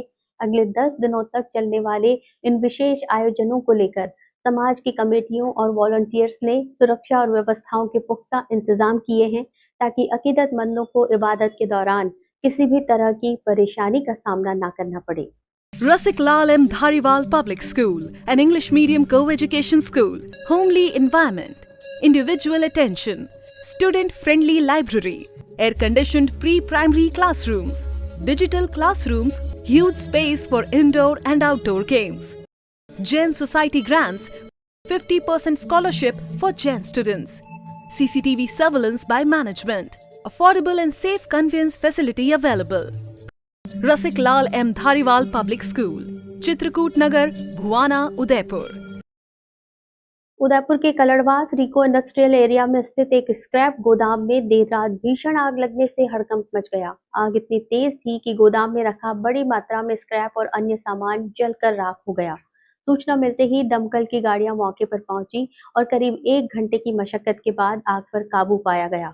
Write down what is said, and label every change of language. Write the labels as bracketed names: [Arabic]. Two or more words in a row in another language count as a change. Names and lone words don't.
[Hindi] अगले 10 दिनों तक चलने वाले इन विशेष आयोजनों को लेकर समाज की कमेटियों और वॉलंटियर्स ने सुरक्षा और व्यवस्थाओं के पुख्ता इंतजाम किए हैं ताकि अकीदतमंदों को इबादत के दौरान किसी भी तरह की परेशानी का सामना ना करना पड़े। [English] Rasik Lal M. Dhariwal Public School, an English medium co-education school, homely environment, individual attention, student-friendly library, air-conditioned pre-primary classrooms, digital classrooms, huge space for indoor and outdoor games. Jain Society grants 50% scholarship for Jain students. CCTV surveillance by management. Affordable and safe conveyance facility available. Rasik Lal M. Dhariwal Public School, Chitrakoot Nagar, Bhuwana, Udaipur. [Hindi] उदयपुर के कलड़वास रिको इंडस्ट्रियल एरिया में स्थित एक स्क्रैप गोदाम में देर रात भीषण आग लगने से हड़कंप मच गया। आग इतनी तेज थी कि गोदाम में रखा बड़ी मात्रा में स्क्रैप और अन्य सामान जलकर राख हो गया। सूचना मिलते ही दमकल की गाड़ियां मौके पर पहुंची और करीब 1 घंटे की मशक्कत के बाद आग पर काबू पाया गया।